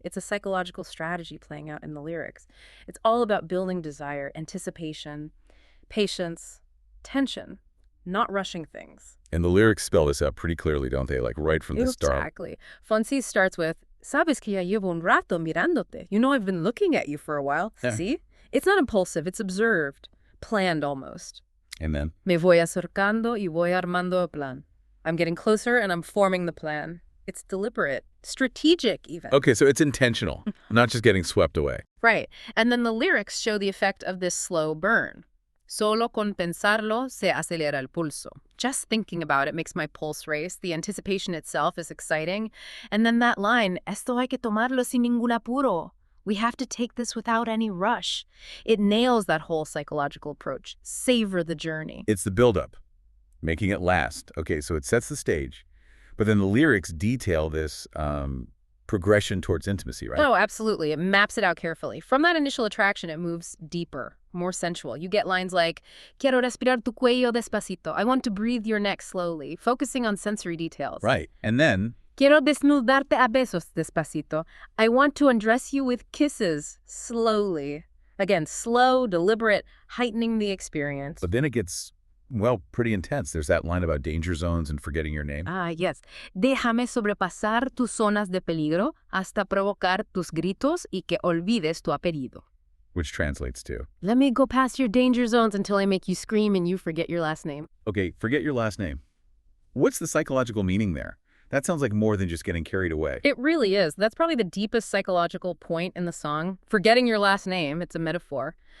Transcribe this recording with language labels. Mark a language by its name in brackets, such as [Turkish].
[English] It's a psychological strategy playing out in the lyrics. It's all about building desire, anticipation, patience, tension, not rushing things. And the lyrics spell this out pretty clearly, don't they? Like right from the start. Exactly. Fonsi starts with, [Spanish] "Sabes que ya llevo un rato mirándote." [English] You know I've been looking at you for a while. Yeah. See? It's not impulsive. It's observed, planned almost. And then? [Spanish] Me voy acercando y voy armando a plan. [English] I'm getting closer and I'm forming the plan. It's deliberate, strategic even. Okay, so it's intentional, not just getting swept away. Right. And then the lyrics show the effect of this slow burn. [Spanish] Solo con pensarlo se acelera el pulso. [English] Just thinking about it makes my pulse race. The anticipation itself is exciting. And then that line, [Spanish] esto hay que tomarlo sin ningún apuro. [English] We have to take this without any rush. It nails that whole psychological approach. Savor the journey. It's the buildup, making it last. Okay, so it sets the stage, but then the lyrics detail this progression towards intimacy, right? Oh, absolutely. It maps it out carefully. From that initial attraction, it moves deeper, more sensual. You get lines like, [Spanish] quiero respirar tu cuello despacito. [English] I want to breathe your neck slowly, focusing on sensory details. Right, and then, [Spanish] quiero desnudarte a besos despacito. [English] I want to undress you with kisses, slowly. Again, slow, deliberate, heightening the experience. but then it gets, well, pretty intense. There's that line about danger zones and forgetting your name. Yes. [Spanish] Déjame sobrepasar tus zonas de peligro hasta provocar tus gritos y que olvides tu apellido. [English] Which translates to, Let me go past your danger zones until I make you scream and you forget your last name. okay, forget your last name. What's the psychological meaning there? That sounds like more than just getting carried away. It really is. That's probably the deepest psychological point in the song. Forgetting your last name, it's a metaphor.